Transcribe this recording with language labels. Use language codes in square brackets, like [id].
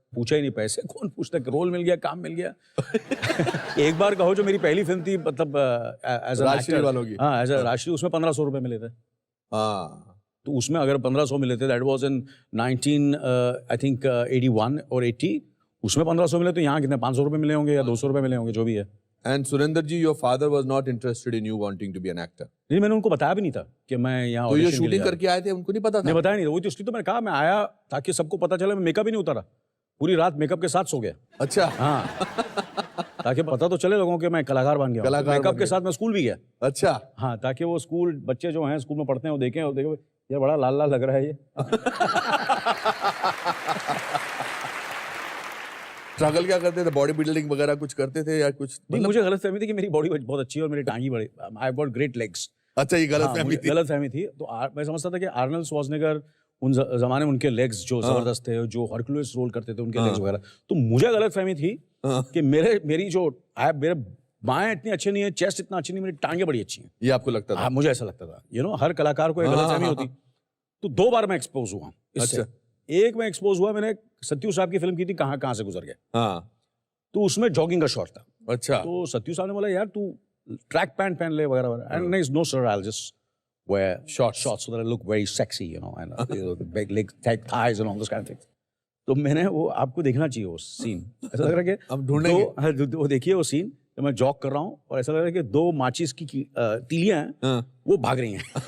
[hi] पूछा ही नहीं, पैसे कौन पूछता, रोल मिल गया, काम मिल गया। एक बार कहो जो मेरी पहली फिल्म थी, मतलब एज राजश्री वालों की। हाँ, एज राजश्री, उसमें 1500 रुपए मिले थे। तो उसमें अगर 1500 मिले थे, [en] that was in 1981 [hi] और 80, उसमें 1500 मिले तो यहाँ कितने 500 रुपए मिले होंगे या 200 रुपए मिले होंगे, जो भी है। [en] And Surinder ji, your father was not interested in you wanting to be an actor. [hi] नहीं, मैंने उनको बताया भी नहीं था कि मैं यहाँ तो ये शूटिंग करके आए थे, उनको नहीं पता था? नहीं, बताया नहीं था। वही तो, इसलिए तो मैंने कहा मैं आया ताकि सबको पता चले। मैं मेकअप ही नहीं उतारा, पूरी रात मेकअप के साथ सो गया। अच्छा। हाँ। ताकि पता तो चले लोगों के मैं कलाकार बन गया। मेकअप के साथ मैं स्कूल भी गया। अच्छा। हाँ, ताकि वो स्कूल बच्चे जो हैं स्कूल में पढ़ते हैं वो देखें और देखें ये बड़ा लाल लाल लग रहा है ये। स्ट्रगल क्या करते थे? बॉडी बिल्डिंग वगैरह कुछ करते थे या कुछ? नहीं, मुझे गलतफहमी थी कि मेरी बॉडी बहुत अच्छी है और मेरी टांगी बड़े, [en] I have got great legs. [hi] अच्छा, ये गलतफहमी थी। गलतफहमी थी। तो मैं समझता था कि आर्नल्ड श्वार्ज़नेगर उन जमाने में उनके लेग्स जो जबरदस्त थे, जो हरक्यूलिस रोल करते थे, उनके लेग्स वगैरह। तो मुझे गलतफहमी थी कि मेरे बाएं इतनी अच्छी नहीं है, चेस्ट इतना अच्छी नहीं, मेरी टांगे बड़ी अच्छी हैं। ये आपको लगता था? हाँ, मुझे ऐसा लगता था। हर कलाकार को एक गलतफहमी होती। तो 2 बार मैं एक्सपोज हुआ इससे। एक मैं एक्सपोज हुआ, मैंने सत्यू साहब की फिल्म की थी, कहाँ से गुजर गए। हाँ। तो उसमें जॉगिंग का शॉट था। अच्छा। तो सत्यू साहब ने बोला यार तू ट्रैक पैंट पहन ले वगैरह। [en] And no sir, I will just wear shorts so that I look very sexy, and big legs, tight thighs and all those kind of things. [hi] तो मैंने वो, आपको देखना चाहिए वो सीन। ऐसा लग रहा है कि हम ढूंढेंगे। वो देखिए वो सीन, तो मैं जॉग कर रहा हूँ और ऐसा लग रहा है कि 2 माचिस की तीलियां हैं, वो भाग रही हैं।